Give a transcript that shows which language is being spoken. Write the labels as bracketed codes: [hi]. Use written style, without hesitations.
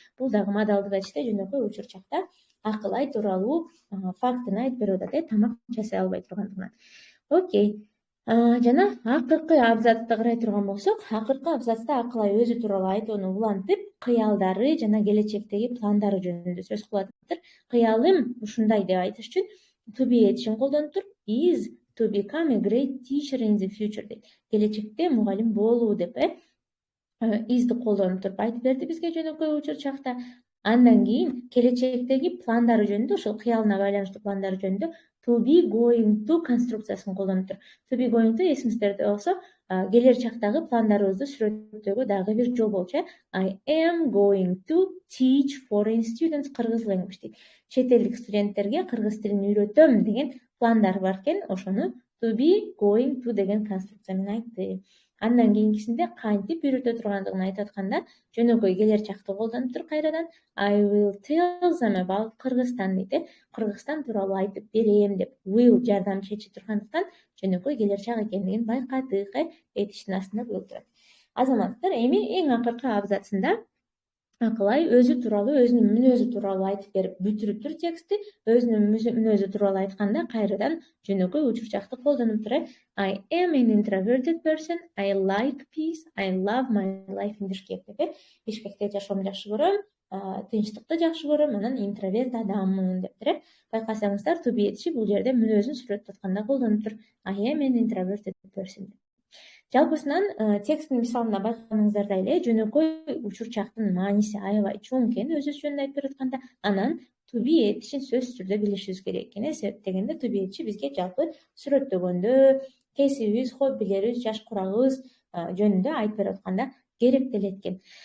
[ky] Бул дагы модалдык этиште жөнөкөй учурчакта акыл-ай тууралуу фактыны айтып берип атат, тамак жасай албай тургандыгынан. Окей. Жана акыркы абзацты карай турган болсок, акыркы абзацта акыл-ай өзү тууралуу айтууну улантып, кыялдары жана келечектеги пландары жөнүндө сөз кылып атыптыр. Кыялым ушундай деп айтыш үчүн to be этишин колдонуптур. [en] Is to become a great teacher in the future дейт. [ky] Келечекте мугалим болуу деп is'ди колдонуп туруп айтып берди бизге жөнөкөй учурчакта. Андан кийин келечектеги пландары жөнүндө, ошол кыялына байланыштуу пландары жөнүндө to be going to конструкциясын колдонуптур. To be going to эсиңиздерде болсо, келер чактагы пландарыбызды сүрөттөөгө дагы бир жол болчу. [en] I am going to teach foreign students кыргыз language дейт. [ky] Чет элдик студенттерге кыргыз тилин үйрөтөм деген пландар бар экен, ошону to be going to деген конструкция менен айтты. Андан кийинкисинде кантип үйрөтө тургандыгын айтып атканда жөнөкөй келер чакты колдонуптур кайрадан. [en] I will tell them about Кыргызстан дейт. [ky] Кыргызстан тууралуу айтып берем деп will жардамчы этиши тургандыктан жөнөкөй келер чак экендигин байкадык. Этиштин астында болуп турат. Азаматтар, эми эң акыркы абзацында акыл-ай өзү тууралуу, өзүнүн мүнөзү тууралуу айтып берип бүтүрүптүр текстти. Өзүнүн мүнөзү тууралуу айтканда кайрадан жөнөкөй учурчакты колдонуптур. [en] I am an introverted person. I like peace. I love my life in Bishkek деп. [ky] Бишкекте жашоону жакшы көрөм, тынчтыкты жакшы көрөм, анан интроверт адаммын дептир. Байкасаңыздар, to be этиши бул жерде мүнөзүн сүрөтүп атканда колдонуптур. [en] I am an introverted person. [ky] Жалпысынан тексттин мисалында байкаганыңыздардай эле жөнөкөй учурчактын мааниси аябай чоң экен өзү жөнүндө айтып берип атканда, анан to be этишин сөзсүз түрдө билишибиз керек экен. Себеп дегенде to be этиши бизге жалпы сүрөттөгөндө, кесибибиз, хоббилерибиз, жаш курагыбыз жөнүндө айтып берип атканда керектелет экен.